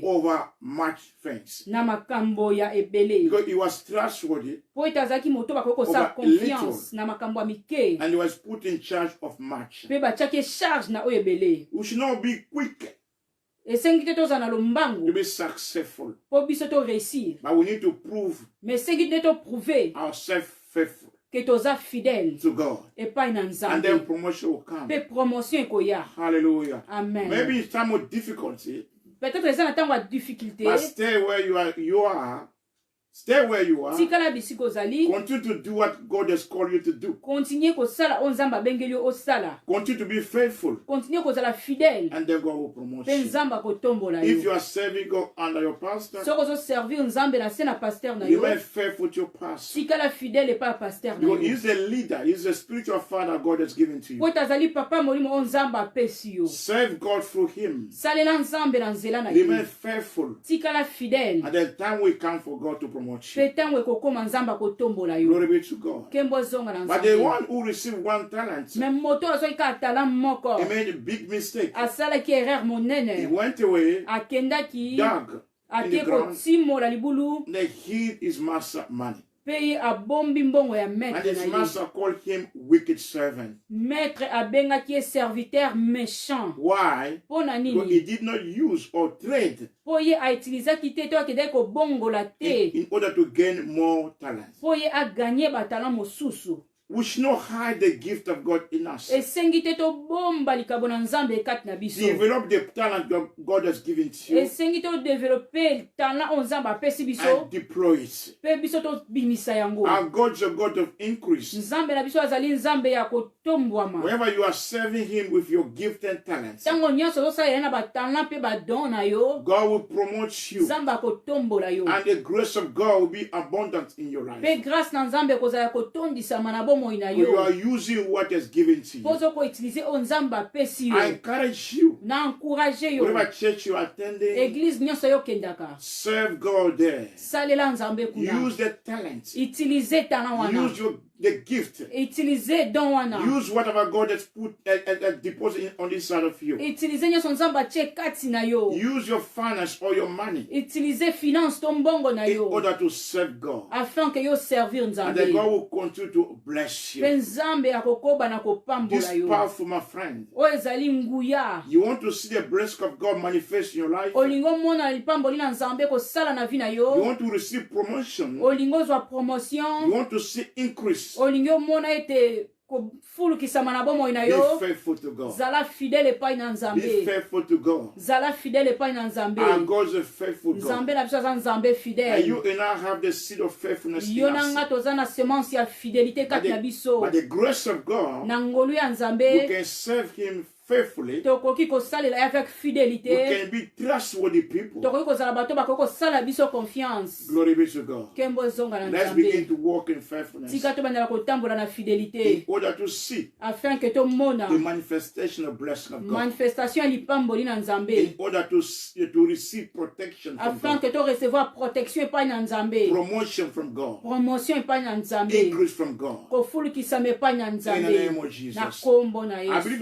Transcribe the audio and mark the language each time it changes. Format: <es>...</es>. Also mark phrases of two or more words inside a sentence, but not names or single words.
<en>over much things.</en> <ln>na makambo ya ebele,</ln> <en>Because he was trustworthy</en> <ln>po ete azalaki moto bakoki kosala</ln> <en>Over</en> <ln>confiance na makambo ya mike,</ln> <en>and he was put in charge of much.</en> <ln>mpe batiaki charge na oyo ebele.</ln> <en>We should not be quick</en> <ln>Esengi te tozala na</ln> <en>to</en> <ln>lombangu</ln> <en>be successful,</en> <ln>po biso to réussir,</ln> <en>but we need to prove</en> <ln>mais esengi te toprouve</ln> <en>ourselves faithful</en> <ln>ke toza fidèle</ln> <en>to God,</en> <ln>epai na</ln> <en>and then</en> <ln>Nzambe,</ln> <en>promotion will come.</en> <ln>mpe promotion ekoya.</ln> <en>Hallelujah.</en> <ln>Amen.</ln> <en>Maybe in time of difficulty,</en> <ln>Peut-être eza na ntango ya difficulté,</ln> <en>but stay where you are Stay where you are.</en> <ln>tikala bisika ozali</ln> <en>Continue to do what God has called you to do.</en> <ln>continue kosala oyo nzambe abengeli yo osala</ln> <en>Continue to be faithful,</en> <ln>continue kozala fidèle</ln> <en>and then God will promote</en> <ln>mpe</ln> <en>you.</en> <ln>nzambe akotombola</ln> <en>If you</en> <ln>yo</ln> <en>are serving God under your pastor,</en> <ln>soki ozoservir nzambe na se na paster na yo</ln> <en>remain faithful to your pastor.</en> <ln>tikala fidèle epai ya paster na</ln> <en>Because</en> <ln>yo</ln> <en>he's a leader, he's a spiritual father God has given to</en> <ln>po</ln> <en>you.</en> <ln>ete azali papa molimo oyo nzambe apesi yo</ln> <en>Serve God through him.</en> <ln>salela nzambe na nzela na</ln> <en>Remain</en> <ln>ye</ln> <en>faithful.</en> <ln>tikala fidèle</ln> <en>At the time will come for God to promote you.</en> <ln>mpe ntango ekokóma nzambe akotombola yo</ln> <en>Glory be to God.</en> <ln>nkembo ozonga na</ln> <en>But the</en> <ln>nzambe</ln> <en>one who received one talent,</en> <ln>me moto oyo azoki kaka tala moko</ln> <en>he made a big mistake.</en> <ln>asalaki erreur</ln> <en>He</en> <ln>monene</ln> <en>went away,</en> <ln>akendaki</ln> <en>dug in</en> <ln>ake</ln> <en>the ground,</en> <ln>kotimola libulu</ln> <en>and they hid his master money.</en> <ln>mpe ye abombi mbongo ya</ln> <en>And</en> <ln>maître</ln> <en>his</en> <ln>na ye</ln> <en>master called him wicked servant.</en> <ln>maître abengaki ye</ln> <fr>serviteur méchant</fr> <en>Why?</en> <ln>mpo na</ln> <en>Because he</en> <ln>nini</ln> <en>did not use or trade</en> <ln>mpo ye aitilizaki te to akendaki kobongola te</ln> <en>in order to gain more talents.</en> <ln>mpo ye aganye batala mosusu</ln> <en>We should not hide the gift of God in us.</en> <ln>esengi te tobomba likabo na nzambe ekati na biso</ln> <en>Develop the talent God has given to you</en> <ln>esengi todevelope talent oyo nzambe apesi biso</ln> <en>and deploy it.</en> <ln>mpe biso tobimisa yango</ln> <en>Our God is a God of increase.</en> <ln>nzambe na biso azali nzambe ya kotombwama</ln> <en>Whenever you are serving Him with your gift and talents,</en> <ln>ntango nyonso ozosalela na batalent mpe badon na yo</ln> <en>God will promote you,</en> <ln>nzambe akotombola yo</ln> <en>and the grace of God will be abundant in your</en> <ln>mpe</ln> <en>life.</en> <ln>grâce na nzambe ekozala kotondisama na bomoi na</ln> <en>You</en> <ln>yo</ln> <en>are using what is given to</en> <ln>mpo</ln> <en>you.</en> <ln>ozokoutilize oyo nzambe apesi</ln> <en>I</en> <ln>yo</ln> <en>encourage you,</en> <ln>na encourage yo</ln> <en>whatever church you are attending,</en> <ln>eglize nyonso yokendaka</ln> <en>serve God there.</en> <ln>salela nzambe kuna</ln> <en>Use the talent.</en> <ln>utilize talent wana</ln> <en>Use the gift.</en> <ln>utilize don wana</ln> <en>Use whatever God has put deposit on this side of you.</en> <ln>utilize nyonso nzambe atie kati na yo</ln> <en>Use your finance or your money</en> <ln>utilize finance to mbongo na</ln> <en>in</en> <ln>yo</ln> <en>order to serve God.</en> <fr>afin ke</fr> <ln>yo servir</ln> <en>And then</en> <ln>nzambe</ln> <en>God will continue to bless</en> <ln>mpe</ln> <en>you.</en> <ln>nzambe akokoba na</ln> <en>This</en> <ln>kopambola yo</ln> <en>powerful, my friend.</en> <ln>oyo ezali nguya</ln> <en>You want to see the blessing of God manifest in your life?</en> <ln>olingi omona lipamboli na nzambe kosala na vi na</ln> <en>You</en> <ln>yo</ln> <en>want to receive promotion?</en> <ln>olingi ozwa</ln> <en>You</en> <ln>promotion</ln> <en>want to see increase?</en> <ln>olingi omona ete kofulukisama na bomoi na</ln> <en>Be</en> <ln>yo</ln> <en>faithful to God.</en> <ln>zala fidele epai na</ln> <en>Be</en> <ln>nzambe</ln> <en>faithful to God.</en> <ln>zala fidele epai na nzambe</ln> <en>Our God is a faithful God.</en> <ln>nzambe na biso aza nzambe</ln> <en>And</en> <ln>fidele</ln> <en>you and I have the seed of faithfulness in</en> <ln>yo na</ln> <en>us.</en> <ln>nga toza na semence ya fidelité kati na biso</ln> <en>By the grace of God,</en> <ln>na ngolu ya</ln> <en>we</en> <ln>nzambe</ln> <en>can serve Him faithfully.</en> <ln>tokoki kosalela ye avec</ln> <en>We</en> <ln>fidélité</ln> <en>can be trustworthy people.</en> <ln>tokoki kozala bato bakoki kosala biso confiance</ln> <en>Glory be to God.</en> <ln>nkembo ezonga na</ln> <en>Let's begin</en> <ln>nzambe</ln> <en>to walk in faithfulness</en> <ln>tika tobandela kotambola na</ln> <en>in</en> <ln>fidélité</ln> <en>order to see</en> <fr>afin ke</fr> <ln>tomona</ln> <en>the manifestation of blessing of God.</en> <ln>manifestation ya lipamboli na</ln> <en>In</en> <ln>nzambe</ln> <en>order to receive protection from</en> <ln>afin</ln> <en>God,</en> <ln>ke torecevoir protection epai na nzambe</ln> <en>promotion from God,</en> <ln>promotion epai na nzambe</ln> <en>increase from God.</en> <ln>kofulukisama epai na</ln> <en>In the</en> <ln>nzambe</ln> <en>name of</en> <ln>na</ln> <en>Jesus.</en> <ln>kombo na</ln> <en>I believe</en>